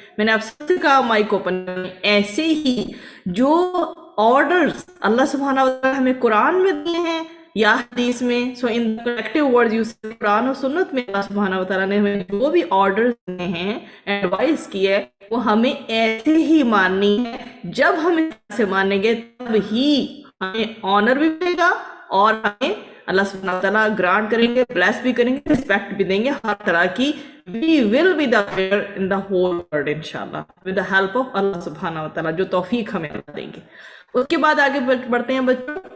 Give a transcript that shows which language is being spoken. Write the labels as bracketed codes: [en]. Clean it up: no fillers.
[ur] میں نے آپ سب سے کہا مائک اوپن کریں. ایسے ہی جو آرڈرز اللہ سبحانہ و تعالیٰ ہمیں قرآن میں دیے ہیں یا حدیث میں، [en] so in collective words use [ur] قرآن و سنت میں اللہ سبحانہ و تعالیٰ نے ہمیں جو بھی آرڈرز دیے ہیں، ایڈوائز کی ہے، وہ ہمیں ایسے ہی ماننی ہے. جب ہم ایسے مانیں گے تب ہی ہمیں آنر بھی ملے گا اور ہمیں اللہ سبحانہ و تعالیٰ گرانٹ کریں گے، بلیس بھی کریں گے، رسپیکٹ بھی دیں گے ہر طرح کی. [en] We will be the winner in the whole world انشاءاللہ with the help of اللہ سبحانہ و تعالیٰ، [ur] جو توفیق ہمیں اللہ دیں گے. اس کے بعد آگے بڑھتے ہیں بچوں.